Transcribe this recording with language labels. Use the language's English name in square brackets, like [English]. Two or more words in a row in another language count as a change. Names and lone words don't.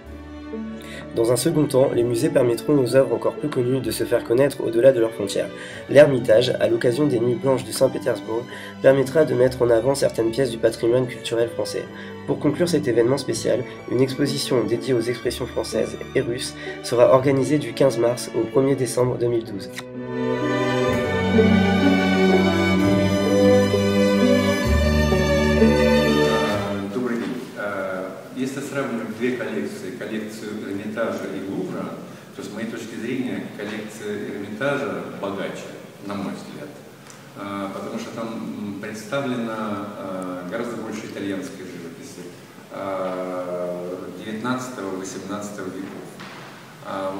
[French] Dans un second temps, les musées permettront aux œuvres encore peu connues de se faire connaître au-delà de leurs frontières. L'Ermitage, à l'occasion des Nuits Blanches de Saint-Pétersbourg, permettra de mettre en avant certaines pièces du patrimoine culturel français. Pour conclure cet événement spécial, une exposition dédiée aux expressions françaises et russes sera organisée du 15 mars au 1er décembre 2012. [Russian] Если сравнивать две коллекции, коллекцию Эрмитажа и Лувра, то с моей точки зрения коллекция Эрмитажа богаче, на мой взгляд, потому что там представлено гораздо больше итальянской живописи 19-18 веков.